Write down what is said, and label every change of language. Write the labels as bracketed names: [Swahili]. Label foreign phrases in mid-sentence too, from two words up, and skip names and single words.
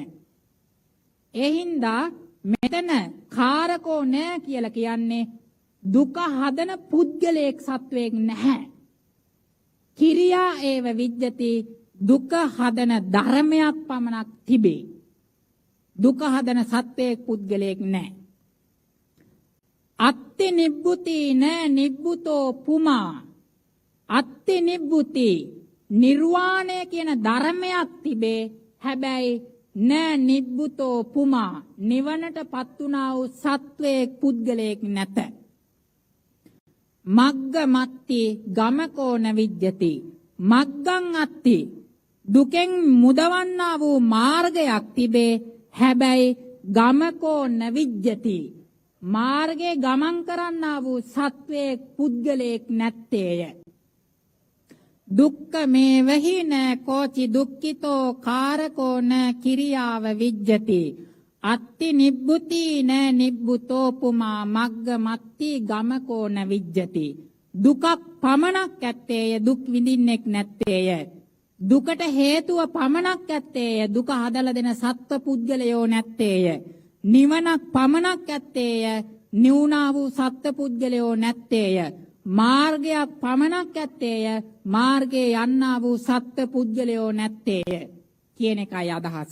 [Sinhala] ඒ හින්දා මෙතන කාරකෝ නෑ කියලා කියන්නේ දුක හදන පුද්ගලයෙක් සත්වයක් නැහැ. [Pali] කිරියා ඒව විජ්ජති [Sinhala] දුක හදන ධර්මයක් පමණක් තිබේ. දුක හදන සත්වයක් පුද්ගලයෙක් නැහැ. [Pali] අත්ති නිබ්බුති න නිබ්බුතෝ පුමා අත්ති නිබ්බුති [Sinhala] නිර්වාණය කියන ධර්මයක් තිබේ. හැබැයි [Pali] න නිබ්බුතෝ පුමා [Sinhala] නිවනටපත් වුණා වූ සත්වයක් පුද්ගලයෙක් නැත. [Pali] මග්ගමත්ති ගමකෝ න විජ්ජති මග්ගං අත්ති [Sinhala] දුකෙන් මුදවන්නා වූ මාර්ගයක් තිබේ. හැබැයි [Pali] ගමකෝ න විජ්ජති [Sinhala] මාර්ගයේ ගමන් කරන්නා වූ සත්වයේ පුද්ගලයෙක් නැත්තේය. [Pali] දුක්ඛ මේ වහින කෝචි දුක්ඛිතෝ කාරකෝ න කිරියාව විජ්ජති අත්ති නිබ්බුති න නිබ්බුතෝ පුමා මග්ග මත්ති ගමකෝ න විජ්ජති [Sinhala] දුකක් පමණක් ඇත්තේය දුක් විඳින්නෙක් නැත්තේය දුකට හේතුව පමණක් ඇත්තේය දුක හදලා දෙන සත්ව පුද්ගලයෝ නැත්තේය නිවනක් පමණක් ඇත්තේය නිවුණා වූ සත්ව පුද්ගලයෝ නැත්තේය මාර්ගයක් පමණක් ඇත්තේය මාර්ගයේ යන්නා වූ සත්ව පුද්ගලයෝ නැත්තේය කියන එකයි අදහස.